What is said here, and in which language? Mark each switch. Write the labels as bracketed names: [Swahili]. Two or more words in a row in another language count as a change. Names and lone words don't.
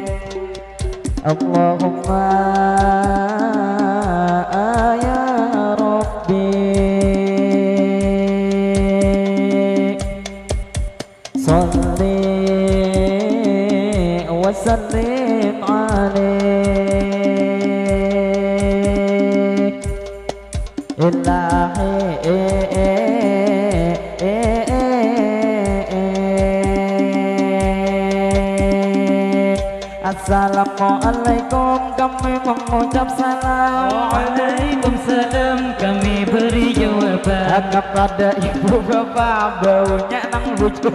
[Arabic] اللهم يا ربي صل وسلم عليه إلهي. [Indonesian] Assalamualaikum, kami mengucap salam. Waalaikumsalam, kami beri jawaban [Banjar] Kepada ibu bapak baunya nang lucu.